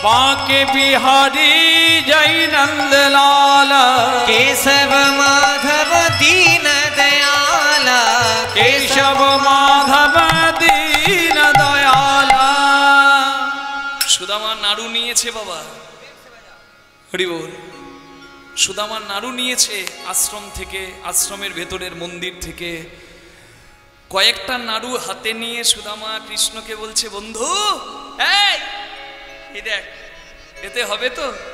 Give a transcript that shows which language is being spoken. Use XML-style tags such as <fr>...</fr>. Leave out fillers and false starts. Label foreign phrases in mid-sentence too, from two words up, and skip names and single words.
<hi>के बिहारी जय नंद लाला केशव माधव दीन दयाला केशव माधव दीन दयाला।</hi> <bn>সুদামা নাড়ু নিয়েছে বাবা, হরি বল। সুদামা নাড়ু নিয়েছে আশ্রম থেকে, আশ্রমের ভেতরের মন্দির থেকে কয়েকটা নাড়ু হাতে নিয়ে সুদামা কৃষ্ণকে বলছে, বন্ধু এই দেখ, এতে হবে তো?</bn>